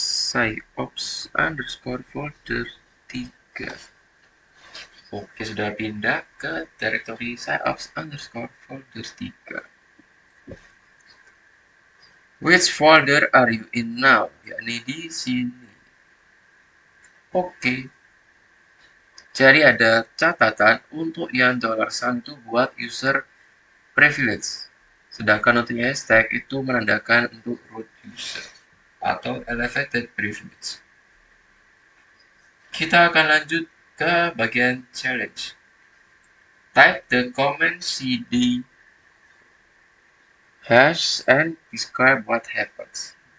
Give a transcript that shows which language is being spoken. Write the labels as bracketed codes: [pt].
[id] home/analyst/SciOps_folder 3. Oke, sudah pindah ke directory SciOps_folder 3. [en] Which folder are you in now? [id] Yakni di sini. Oke. Jadi ada catatan untuk yang $sign itu buat user privilege. Sedangkan untuk hashtag itu menandakan untuk root user atau elevated privilege. Kita akan lanjut ke bagian challenge. [en] Type the command cd hash and describe what happens.